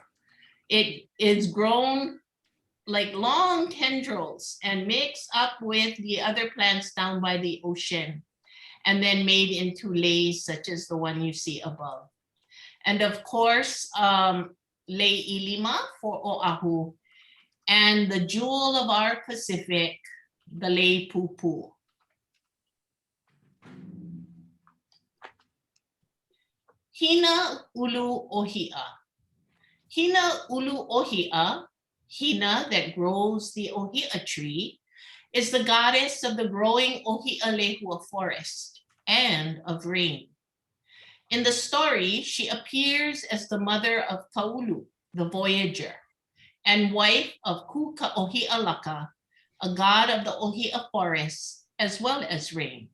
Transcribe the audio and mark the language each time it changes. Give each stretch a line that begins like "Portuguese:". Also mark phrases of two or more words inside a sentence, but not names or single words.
English: It is grown like long tendrils and mixed up with the other plants down by the ocean and then made into leis such as the one you see above. And of course, Lei Ilima for Oahu, and the jewel of our Pacific, the Lei Poʻo. Hina ulu ohia. Hina ulu ohia, Hina that grows the ohia tree, is the goddess of the growing ohia lehua forest and of rain. In the story, she appears as the mother of Kaulu, the voyager, and wife of Ku Kaʻohia Laka, a god of the ohia forest, as well as rain.